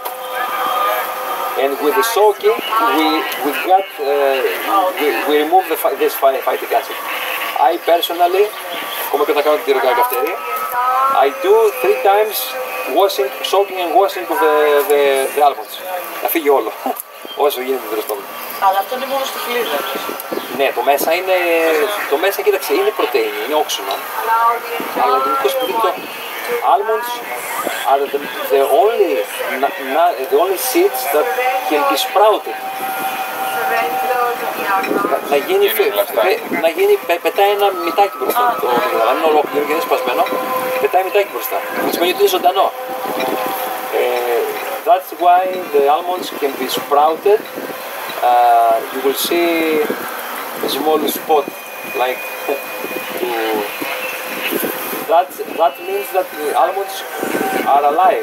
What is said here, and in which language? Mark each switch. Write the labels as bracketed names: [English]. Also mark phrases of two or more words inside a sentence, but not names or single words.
[English] And with the soaking, we remove this phytic acid. I personally, I do 3 times washing, soaking and washing of the almonds. [Greek] Να φύγει όλο, όσο γίνεται τέλος πάντων. Αλλά αυτό είναι μόνο στη φλίδα. Ναι, το μέσα κοίταξε, είναι πρωτεΐνη, είναι όξινο. Αλλά το [English] almonds are the only seeds that can be sprouted. [Greek] Πετάει ένα μυτάκι μπροστά. Αν είναι ολόκληρο και είναι σπασμένο, πετάει μυτάκι μπροστά. Σημαίνει ότι είναι ζωντανό. [English] That's why the almonds can be sprouted. You will see a small spot like that means that the almonds are alive.